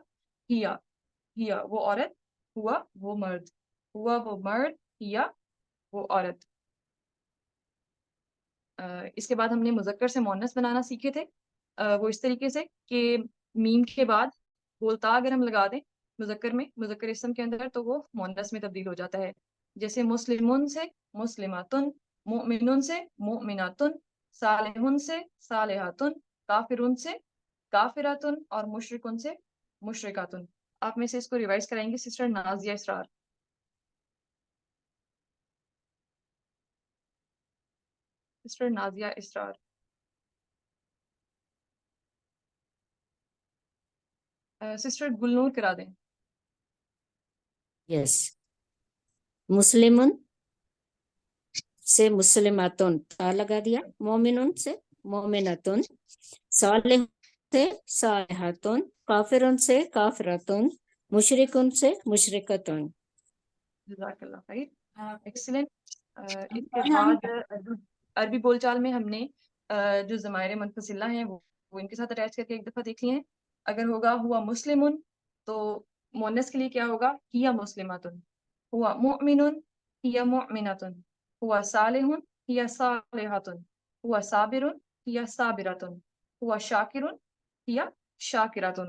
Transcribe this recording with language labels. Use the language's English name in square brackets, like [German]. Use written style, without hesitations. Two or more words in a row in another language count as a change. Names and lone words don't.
[Hindi] हिया, हिया वो औरत, हुआ वो मर्द, हुआ वो मर्द, हिया वो औरत। इसके बाद हमने मुज़क्कर से मुअन्नस बनाना सीखे थे। वो इस तरीके से कि मीम के बाद गोलता अगर हम लगा दें मुज़क्कर में, मुज़क्कर इस्म के अंदर, तो वो मुअन्नस में तब्दील हो जाता है। जैसे मुस्लिमुन से मुस्लिमातुन, मुमिनुन से मुमिनातुन, सालिहुन से सालिहातुन, काफिरुन से काफिरातुन और मुशरिकुन से मुशरिकातुन। आप में से इसको रिवाइज कराएंगे सिस्टर नाजिया इसरार। सिस्टर नाजिया इसरार। सिस्टर गुलनूर करा दें। यस, मुस्लिमुन से मुस्लिमातुन ता लगा दिया, मोमिनुन से मोमिनातुन, सालिह से सालिहातुन, काफिरुन से काफिरातुन, मुशरिकुन से मुशरिकतुन। [Arabic] جزاك الله خير, एक्सीलेंट। इसके बाद अरबी बोलचाल में हमने जो ज़माइर मुनफसिला हैं वो इनके साथ अटैच करके एक दफ़ा देख लिए हैं। अगर होगा هو مسلم तो मुअन्नस के लिए क्या होगा, هي مسلمة، هو مؤمن هي مؤمنة، هو صالح هي صالحة، هو صابر هي صابرة، هو شاكر هي شاكرة.